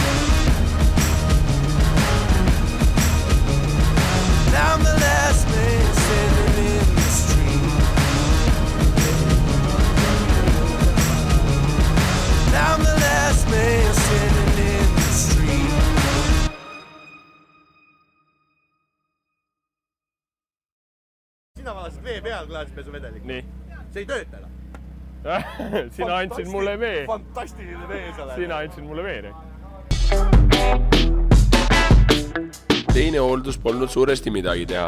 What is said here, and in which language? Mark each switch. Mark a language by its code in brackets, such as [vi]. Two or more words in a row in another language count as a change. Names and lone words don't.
[en] I'm the last man standing in the street. I'm the last man standing in the street. [et] Sina valasid vee peal klaaspesuvedelik. nii. See ei tööta enam. Sina andsid mulle vee. Fantastiline vee sa oled. Sina andsid mulle vee. Teine hooldus polnud suuresti midagi teha.